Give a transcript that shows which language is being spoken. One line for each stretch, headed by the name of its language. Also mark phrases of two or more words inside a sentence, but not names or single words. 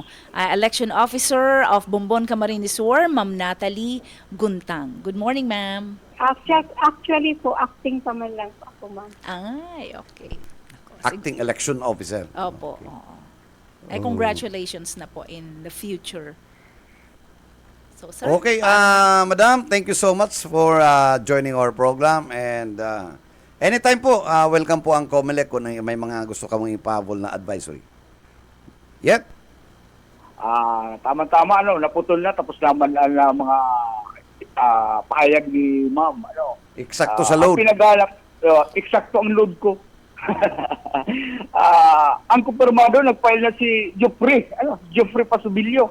English: Election Officer of Bumbon, Camarines Sur, Ma'am Natalie Guntang. Good morning, ma'am.
Filipino: Actually po, acting pa man lang po ako, ma'am. Ay, okay.
English: Acting election officer.
Filipino: Opo. Oo. Congratulations na po
English: in the future. So, sir. Okay, madam, thank you so much for joining our program and anytime po, welcome po
Filipino: ang COMELEC kung may mga gusto ka mong ipahabol na advisory.
English: Yep.
Filipino: Tama-tama, naputol na, tapos naman ang mga pahayag ni ma'am. Eksakto sa load. Ang pinaghalap, eksakto ang load ko. Ang kumpirmado, nag-file na si Geoffrey Pasubilio.